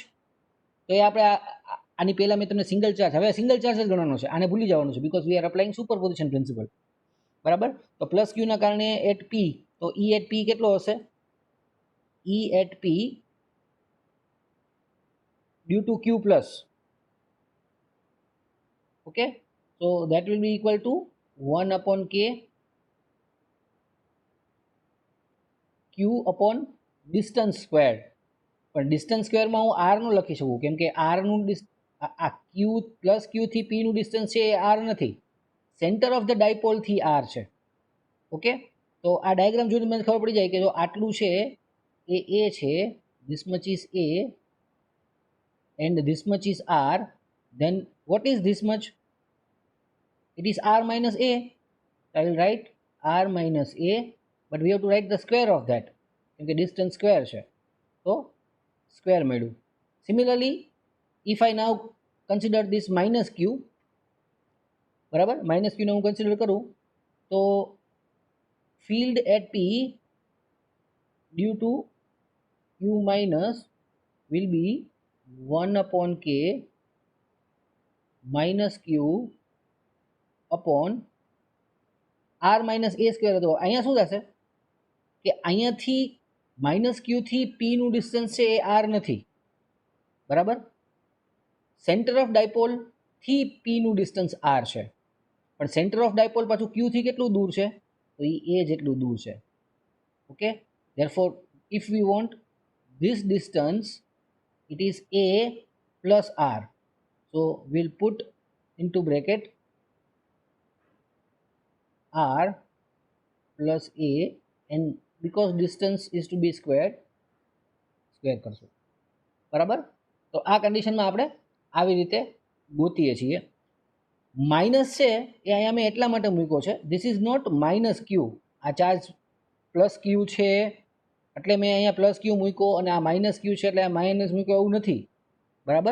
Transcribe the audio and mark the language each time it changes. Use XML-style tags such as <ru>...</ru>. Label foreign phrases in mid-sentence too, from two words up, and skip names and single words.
<gu>તો એ આપણે આની પહેલાં મેં તમને સિંગલ ચાર્જ, હવે સિંગલ ચાર્જ જ ગણવાનો છે, આને ભૂલી જવાનું છે</gu> <en>because we are applying superposition principle,</en> <gu>બરાબર. તો +Q ના કારણે એટ P, તો E એટ P કેટલો હશે, E એટ P</gu> <en>due to Q plus, Okay, so that will be equal to 1 upon k q upon distance squared.</en> <gu>પણ ડિસ્ટન્સ સ્ક્વેરમાં હું r નું લખી શકું કેમ કે r નું આ q પ્લસ q થી p નું ડિસ્ટન્સ છે એ r નથી,</gu> <en>centre of the dipole</en> <gu>થી r છે. ઓકે, તો આ ડાયાગ્રામ જોઈને મને ખબર પડી જાય કે જો આટલું છે એ a છે,</gu> <en>this much is a and this much is r, then what is this much? It is r minus a. I will write r minus a, but we have to write the square of that</en> <gu>કેમ કે ડિસ્ટન્સ સ્ક્વેર છે તો સ્ક્વેર મળ્યું.</gu> <en>સિમિલરલી if I now consider this minus q,</en> <gu>બરાબર, માઇનસ ક્યુને હું કન્સિડર કરું તો</gu> <en>field at p due to q minus will be 1 upon k minus q upon r minus a</en> <gu>સ્ક્વેર હતો. અહીંયા શું થશે કે અહીંયાથી માઇનસ ક્યુથી પીનું ડિસ્ટન્સ છે એ આર નથી, બરાબર.</gu> <en>centre of dipole</en> <gu>પીનું ડિસ્ટન્સ આર છે, પણ</gu> <en>centre of dipole</en> <gu>પાછું ક્યુથી કેટલું દૂર છે તો એ જેટલું દૂર છે.</gu> <en>Okay, therefore if we want this distance it is a plus r, so we'll put into bracket r plus a, and because distance is to be squared,</en> <gu>સ્ક્વેર કરશું, બરાબર. તો આ કન્ડિશનમાં આપણે આવી રીતે ગોતીએ છીએ. માઇનસ છે એ અહીંયા મેં એટલા માટે મૂક્યો છે,</gu> <en>this is not minus Q,</en> <gu>આ ચાર્જ પ્લસ ક્યુ છે એટલે મેં અહીંયા પ્લસ ક્યુ મૂક્યો અને આ માઇનસ ક્યુ છે એટલે આ માઇનસ મૂક્યો, એવું નથી, બરાબર.</gu>